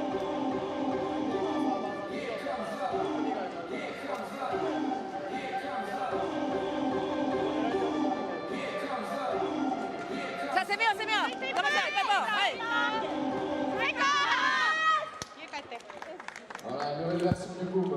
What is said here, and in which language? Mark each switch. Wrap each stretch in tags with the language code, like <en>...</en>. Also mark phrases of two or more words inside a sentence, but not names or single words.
<ja>さあ攻めよう攻めよう。頑張っていこう。はい。最高。家帰って。</ja> <fr>Voilà, nouvelle version du boom.</fr>